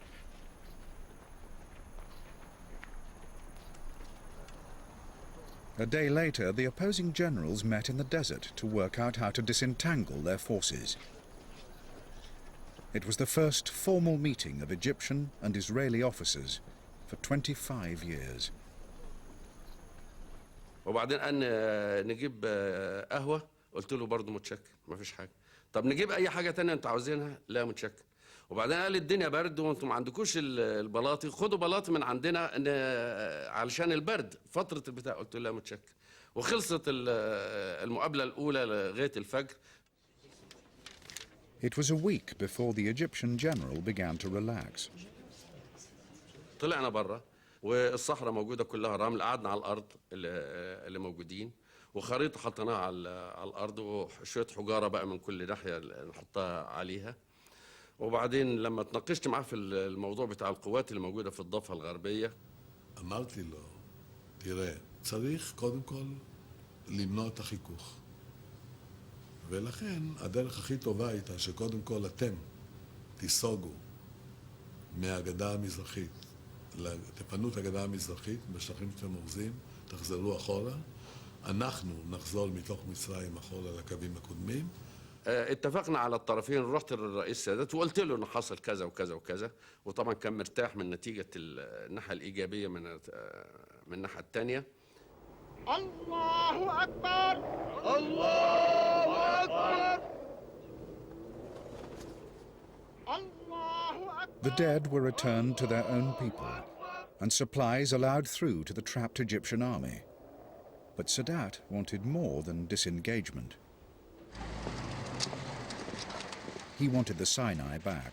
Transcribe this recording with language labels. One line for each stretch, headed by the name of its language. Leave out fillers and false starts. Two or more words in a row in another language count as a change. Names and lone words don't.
English: A day later, the opposing generals met in the desert to work out how to disentangle their forces. It was the first formal meeting of Egyptian and Israeli officers for 25 years.
Arabic: وبعدين قال نجيب قهوة، قلت له برضه متشكر مفيش حاجة. طب نجيب أي حاجة تانية أنتوا عاوزينها؟ لا متشكر. وبعدين قال الدنيا برد وأنتم ما عندكوش البلاطي، خدوا بلاطي من عندنا علشان البرد فترة البتاع. قلت له لا متشكر. وخلصت المقابلة الأولى لغاية الفجر. It was a week before the Egyptian general began to relax. طلعنا برا والصحراء موجودة كلها رمل، قعدنا على الأرض اللي موجودين وخريطة حطيناها على الأرض وشوية حجارة بقى من كل ناحية نحطها عليها. وبعدين لما اتناقشت معاه في الموضوع بتاع القوات اللي موجودة في الضفة الغربية
Hebrew: אמרתי לו, תראה, צריך קודם כל למנוע את החיכוך. ולכן הדרך הכי טובה הייתה שקודם כל אתם תיסוגו מהגדה המזרחית, תפנו את הגדה המזרחית בשטחים שאתם אורזים, תחזרו אחורה, אנחנו נחזור מתוך מצרים אחורה לקווים הקודמים.
Arabic: اتفقنا على الطرفين. رحت للرئيس السادات وقلت له انه حصل كذا وكذا وكذا، وطبعا كان مرتاح من نتيجة الناحية الإيجابية من الناحية الثانية. الله أكبر الله أكبر.
English: The dead were returned to their own people and supplies allowed through to the trapped Egyptian army. But Sadat wanted more than disengagement. He wanted the Sinai back.